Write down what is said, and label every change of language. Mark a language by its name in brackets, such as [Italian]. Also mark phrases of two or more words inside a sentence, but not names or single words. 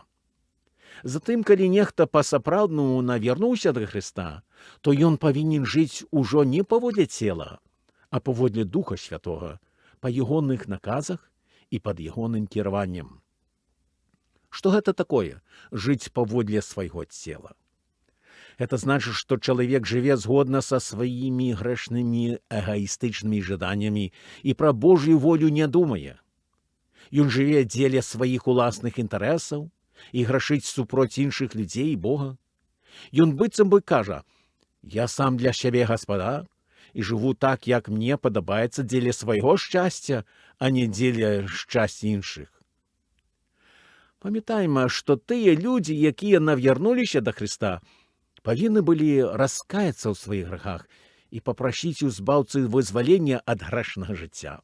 [Belarusian] Затым, калі нехта па-сапраўднаму навярнуўся да Христа, то ён павінен жыць ужо не паводле цела, а паводле Духа Святога, па ягоных наказах і пад ягоным кіраваннем. Што гэта такое — жыць паводле свайго цела? [Russian] Это значит, что человек живет згодно со своими грешными эгоистичными жаданиями и про Божью волю не думая. [Belarusian] Ён живе дзеля своих уласных интересов и грашить супроть іншых людей и Бога. Ён быццам бы кажа: [Ukrainian] «Я сам для себе господар и живу так, як мне подобается [Belarusian] дзеля свайго шчасця, а не дзеля шчасця іншых». Памятаем, што тыя людзі, якія навярнуліся да Христа, павінны былі раскаяцца ў сваіх грахах і папрасіць у збаўцы вызвалення ад грэшнага жыцця.